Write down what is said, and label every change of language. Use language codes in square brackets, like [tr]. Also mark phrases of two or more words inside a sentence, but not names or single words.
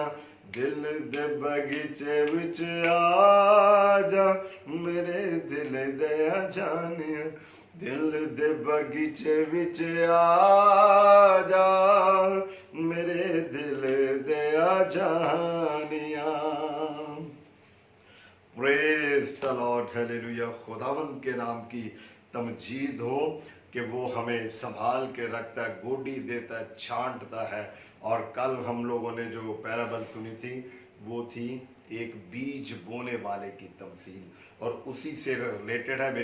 [pa] ਦਿਲ ਦੇ ਬਗੀਚੇ ਵਿਚ ਆ ਜਾ ਮੇਰੇ ਦਿਲ ਦੇ ਆ ਜਾਨੀਆ। ਦਿਲ ਦੇ ਬਗੀਚੇ ਵਿਚ ਆ ਜਾ ਮੇਰੇ ਦਿਲ ਦੇ ਆ ਜਾਨੀਆ। [en] Praise the Lord, [hi] हालेलुया। खुदावंद के नाम की तमजीद हो कि वो हमें संभाल के रखता है, गोडी देता है, छांटता है। और कल हम लोगों ने जो पैराबल सुनी थी वो थी एक बीज बोने वाले की तमसील, और उसी से रिलेटेड है।